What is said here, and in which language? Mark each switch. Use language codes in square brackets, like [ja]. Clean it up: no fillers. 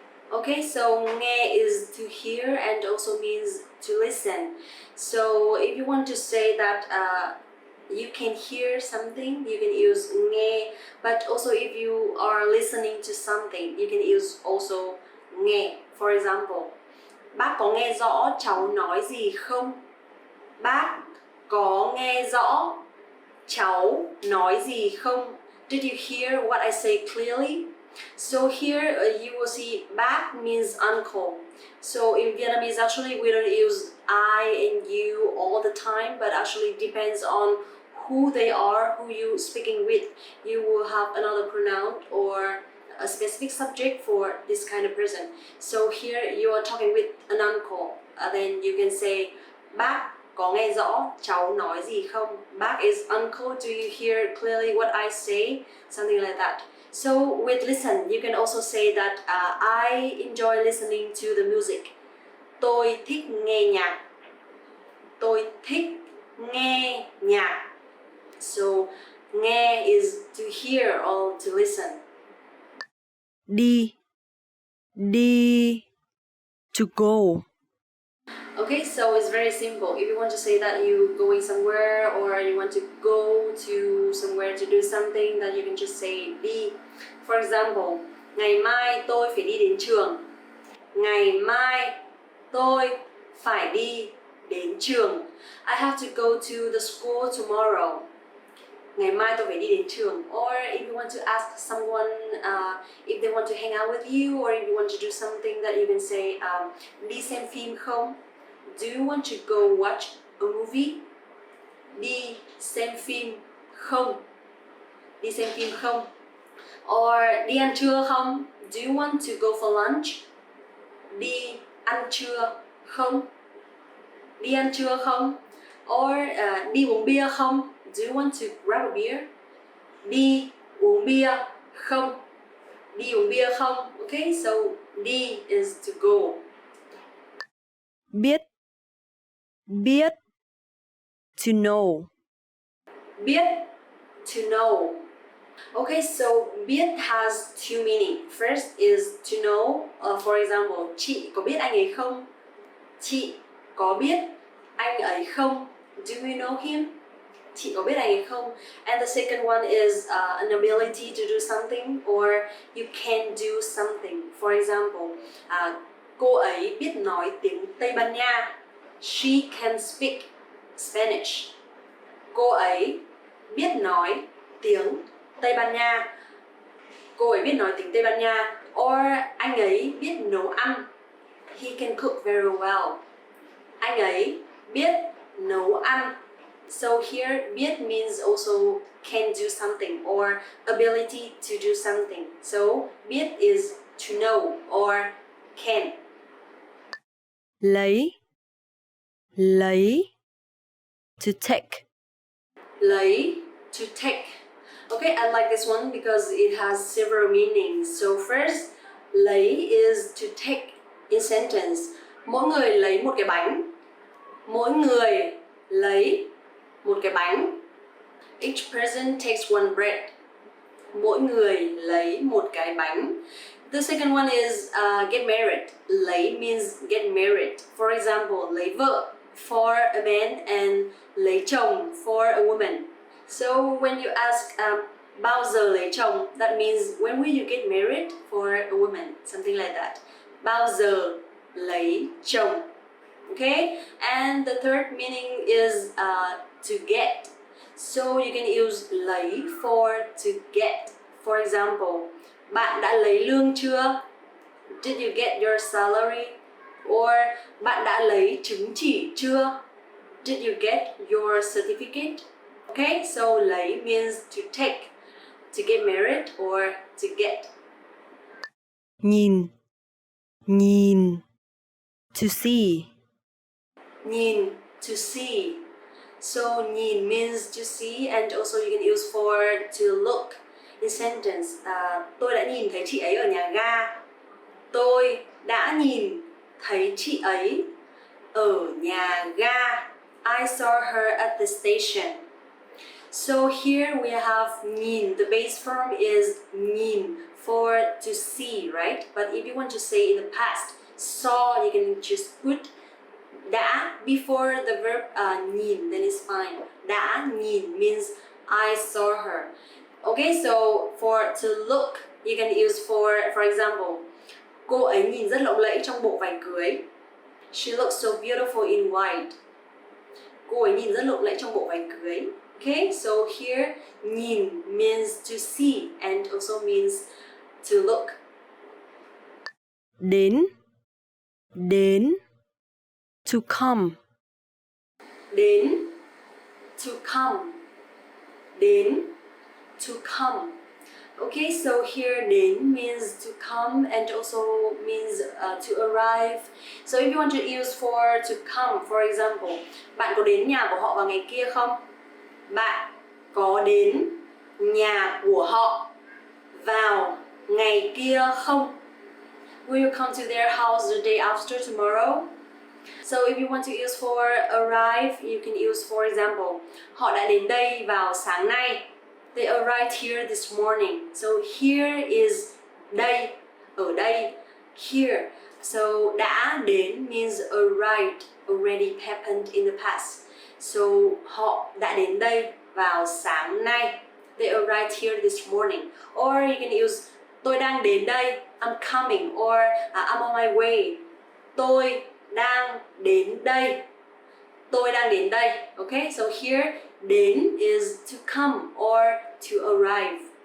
[en] Okay, so nghe is to hear and also means to listen. So if you want to say that you can hear something, you can use nghe. But also if you are listening to something, you can use also nghe. For example, [vi] bác có nghe rõ cháu nói gì không? Bác có nghe rõ cháu nói gì không? [en] Did you hear what I say clearly? So here you will see bác means uncle. So in Vietnamese actually we don't use I and you all the time, but actually depends on who they are, who you speaking with. You will have another pronoun or a specific subject for this kind of person. So here you are talking with an uncle. Then you can say [vi] bác có nghe rõ cháu nói gì không? [en] Bác is uncle. Do you hear clearly what I say? Something like that. So with listen, you can also say that I enjoy listening to the music. [vi] Tôi thích nghe nhạc. Tôi thích nghe nhạc. [en] So nghe is to hear or to listen. Đi, to go. Okay. Okay, so it's very simple. If you want to say that you're going somewhere or you want to go to somewhere to do something, then you can just say đi. For example, [vi] ngày mai tôi phải đi đến trường. Ngày mai tôi phải đi đến trường. [en] I have to go to the school tomorrow. [vi] Ngày mai tôi phải đi đến trường. [en] Or if you want to ask someone if they want to hang out with you, or if you want to do something, that you can say [vi] đi xem phim không? [en] Do you want to go watch a movie? [vi] Đi xem phim không? Đi xem phim không? [en] Or [vi] đi ăn trưa không? [en] Do you want to go for lunch? [vi] Đi ăn trưa không? Đi ăn trưa không? [en] Or [vi] đi uống bia không? [en] Do you want to grab a beer? [vi] Đi uống bia không? Đi uống bia không? [en] Okay, so đi is to go. Biết. Biết. To know. Biết, to know. Okay, so biết has two meaning. First is to know. For example, [vi] chị có biết anh ấy không? Chị có biết anh ấy không? [en] Do you know him? [vi] Chị có biết anh ấy không? [en] And the second one is an ability to do something, or you can do something. For example, [vi] cô ấy biết nói tiếng Tây Ban Nha. [en] She can speak Spanish. [vi] Cô ấy biết nói tiếng Tây Ban Nha. Cô ấy biết nói tiếng Tây Ban Nha. [en] Or [vi] anh ấy biết nấu ăn. [en] He can cook very well. [vi] Anh ấy biết nấu ăn. [en] So here, biết means also can do something or ability to do something. So biết is to know or can. Lấy. Lấy. To take. Lấy, to take. Okay, I like this one because it has several meanings. So first, lấy is to take in sentence. [vi] Mỗi người lấy một cái bánh. Mỗi người lấy một cái bánh. [en] Each person takes one bread. [vi] Mỗi người lấy một cái bánh. [en] The second one is get married. Lấy means get married. For example, lấy vợ for a man and lấy chồng for a woman. So when you ask [vi] bao giờ lấy chồng, [en] that means when will you get married for a woman, something like that. [vi] Bao giờ lấy chồng. [en] Okay, and the third meaning is to get. So you can use lấy for to get. For example, [vi] bạn đã lấy lương chưa? [en] Did you get your salary? [vi] Or bạn đã lấy chứng chỉ chưa? [en] Did you get your certificate? Okay, so lấy means to take, to get married or to get. Nhìn. Nhìn. To see. Nhìn, to see. So nhìn means to see, and also you can use for to look in sentence. [vi] Tôi đã nhìn thấy chị ấy ở nhà ga. Tôi đã nhìn thấy chị ấy ở nhà ga. [en] I saw her at the station. So here we have nhìn. The base form is nhìn for to see, right? But if you want to say in the past, saw, you can just put đã before the verb nhìn, then it's fine. Đã nhìn means I saw her. Okay, so for to look, you can use for example, [vi] cô ấy nhìn rất lộng lẫy trong bộ vải cưới. [en] She looks so beautiful in white. [vi] Cô ấy nhìn rất lộng lẫy trong bộ vải cưới. [en] Okay, so here nhìn means to see and also means to look. Đến. Đến. To come. Đến, to come. Đến, to come. Okay, so here đến means to come and also means to arrive. So if you want to use for to come, for example, [vi] bạn có đến nhà của họ vào ngày kia không? Bạn có đến nhà của họ vào ngày kia không? [en] Will you come to their house the day after tomorrow? So if you want to use for arrive, you can use for example, [vi] họ đã đến đây vào sáng nay. [en] They arrived here this morning. So here is đây, ở đây, here. So đã đến means arrived, already happened in the past. [vi] So họ đã đến đây vào sáng nay. [en] They arrived here this morning. Or you can use [vi] tôi đang đến đây, [en] I'm coming, or I'm on my way. [vi] Tôi đang đến đây. Tôi đang đến đây. [en] Okay, so here đến is to come or to arrive.